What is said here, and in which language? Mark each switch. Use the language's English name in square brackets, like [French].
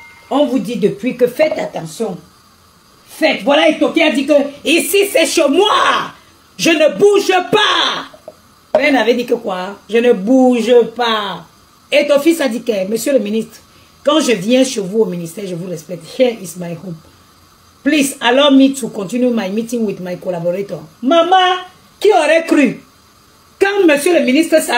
[French] On vous dit depuis que faites attention. Faites, voilà Etoki a dit que ici c'est chez moi. Je ne bouge pas. Rien avait dit que quoi? Je ne bouge pas. Etofi a dit que, monsieur le ministre, quand je viens chez vous au ministère, je vous respecte. [English] Here is my home. Please allow me to continue my meeting with my collaborator. [French] Maman, qui aurait cru? Quand monsieur le ministre